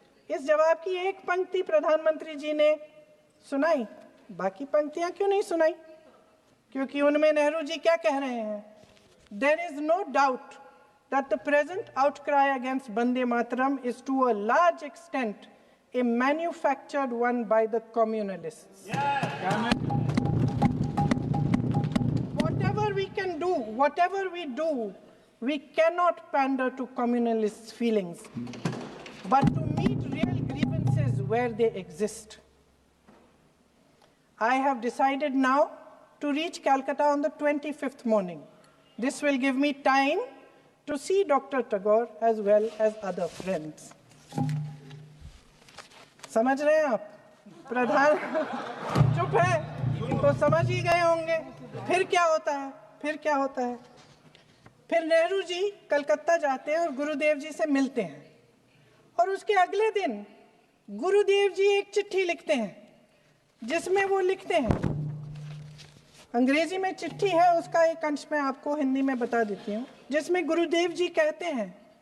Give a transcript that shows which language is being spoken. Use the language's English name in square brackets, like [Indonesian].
[Hindi] इस जवाब की एक पंक्ति प्रधानमंत्री जी ने सुनाई, बाकी पंक्तियां क्यों नहीं सुनाई? क्योंकि उनमें नेहरू जी क्या कह रहे हैं? [English] There is no doubt that the present outcry against Vande Mataram is to a large extent a manufactured one by the communalists. Whatever we can do, whatever we do, we cannot pander to communalist feelings, but to meet real grievances where they exist. I have decided now to reach Calcutta on the 25th morning. This will give me time to see Dr. Tagore as well as other friends. [Hindi] समझ रहे हैं आप? प्रधान चुप है तो समझ ही गए होंगे। फिर क्या होता है? फिर नेहरू जी कलकत्ता जाते हैं और गुरुदेव जी से मिलते हैं, और उसके अगले दिन गुरुदेव जी एक चिट्ठी लिखते हैं जिसमें वो लिखते हैं, अंग्रेजी में चिट्ठी है, उसका एक अंश मैं आपको हिंदी में बता देती हूँ, जिसमें गुरुदेव जी कहते हैं